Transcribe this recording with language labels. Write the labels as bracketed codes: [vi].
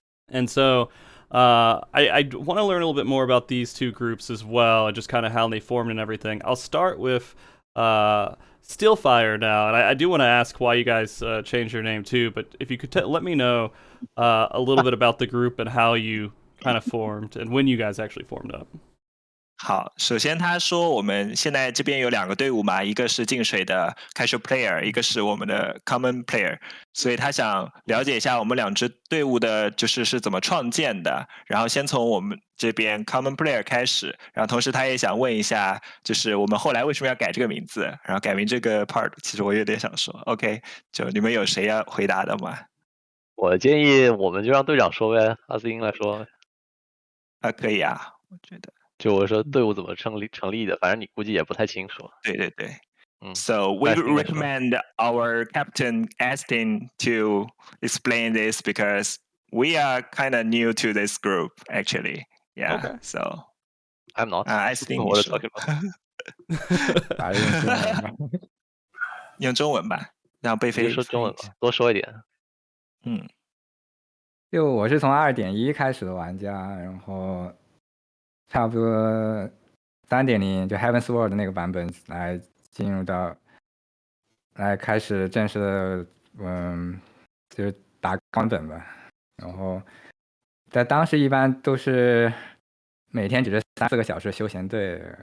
[en] And so I want to learn a little bit more about these two groups as well, and just kind of how they formed and everything. I'll start with Stillfire now, and I do want to ask why you guys changed your name too, but if you could let me know a little bit about the group and how you kind of formed and when you guys actually formed up. [zh] 好，首先他说我们现在这边有2个队伍嘛，一个是净水的 Casual Player， 一个是我们的 Common Player， 所以他想了解一下我们2支队伍的是怎么创建的，然后先从我们这边 Common Player 开始，然后同时他也想问一下，就是我们后来为什么要改这个名字，然后改名这个 part， 其实我有点想说 ，OK， 就你们有谁要回答的吗？我建议我们就让队长说呗，阿斯英来说。可以啊，我觉得。就我说队伍怎么成立的，反正你估计也不太清楚。对。 [en] So we recommend our captain Astin to explain this because we are kind of new to this group actually. Yeah. Okay. So I'm not. Astin， [zh] 我的 talking about 用中文吧，让贝飞说中文吧，多说一点。就我是从 2.1 开始的玩家，然后差不多 3.0 就 Heaven's Sword 那个版本来进入到来开始正式的就是打钢本吧，然后在当时一般都是每天只是3-4个小时休闲队，